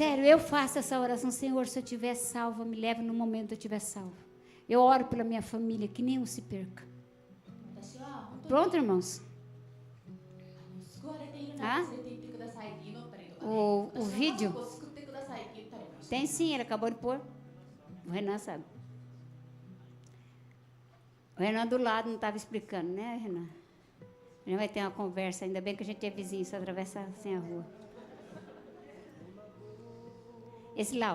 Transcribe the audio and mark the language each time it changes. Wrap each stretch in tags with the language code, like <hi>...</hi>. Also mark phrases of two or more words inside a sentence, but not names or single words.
<pt>Sério, eu faço essa oração, Senhor, se eu estiver salva, me leve no momento que eu estiver salva. Eu oro pela minha família, que nenhum se perca.</pt> <ja>私は本当に</ja> <pt>Pronto, irmãos?</pt> <ja>救われているなら連れて行ってくださいって祈ったりとかね</ja> <pt>O</pt> <ja>私は</ja> <pt>vídeo?</pt> <ja>家族を救ってくださいって言ったりもして</ja> <pt>Tem sim, ele acabou de pôr. O Renan sabe. O Renan do lado não estava explicando, né, Renan? A gente vai ter uma conversa, ainda bem que a gente é vizinho, só atravessa assim a rua. Esse lá, ó.</pt>